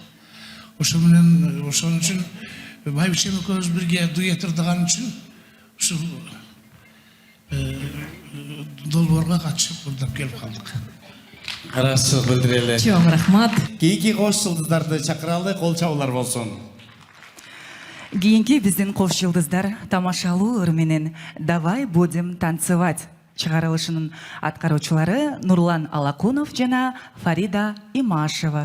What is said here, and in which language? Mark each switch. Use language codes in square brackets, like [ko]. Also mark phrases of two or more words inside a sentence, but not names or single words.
[ky] Ошо менен ошон үчүн Байбичем экөөбүз бирге дуэт ырдаган үчүн ушул долбоорго катышып ырдап келип калдык. Карашчылык билдирели. Чоң рахмат. Кийинки кош жылдыздарды чакыралы, кол чабуулар болсун. Кийинки биздин кош жылдыздар тамашалуу ыр менен «Давай будем танцевать» чыгарылышынын аткаруучулары Нурлан Алакунов жана Фарида Имашева.